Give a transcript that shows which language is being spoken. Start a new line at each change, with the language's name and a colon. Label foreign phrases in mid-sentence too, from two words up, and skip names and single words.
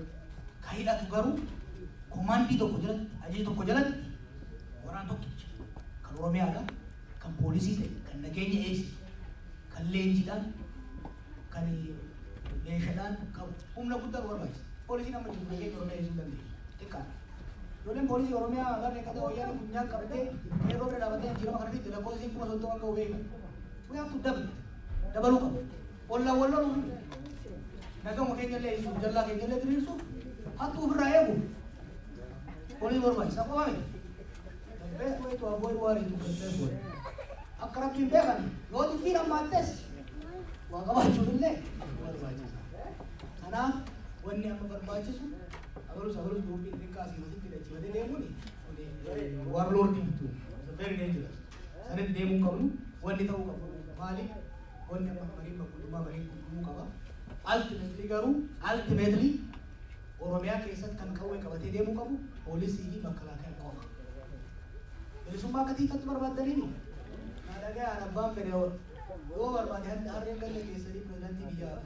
Oromo: Kan hidhatu garuu komaandii tokko jalatti ajajii tokko jalatti waraan tokkicha kan Oromiyaadha kan poolisii ta'e kan nageenya eegsisu kan leenjiidhaan kan meeshaadhaan qabu humna guddaa barbaachisa. Poolisiin amma jiru nageenya Oromiyaa eegsisuu dandeessu xiqqaadha. Ijoolleen poolisii Oromiyaa agarree qaba wayyaanii funyaan qabatee yeroo bira dhaabatee jijjiirama kana fitte lakkoofsiin 30 akka beekan.
English: We have to
Oromo: dabaluu qabu. Walloon nagama keenya illee eegsisuuf jallaa keenya illee diriirsuuf hattuu ofirraa eegu. Poolisii barbaachisa qofa miti.
English: The best way to avoid war is to contest war.
Oromo: Akka rabbiin beekan yoo dubbiin ammaattes waa qabaachuun illee barbaachisa. Kanaaf wanni amma barbaachisu abalus guruppiin xiqqaa asii wasitti dachiifatee deemuun warlordii bitu
English: very dangerous.
Oromo: Sanatti deemuu qabnu wanni ta'uu qabu maali? Wanni amma mariin bakkuudhumaa mariin gurguruu qaba. Ultimately Oromiyaa keessatti kan qawwee qabatee deemuu qabu poolisii fi makalaakaa qofa. Bilisummaa akka tiifatti barbaadaniini naadhagaa abbaan fedhe yoo barbaade harreen ganda keessanii pirezidaantii biyyaa ta'u.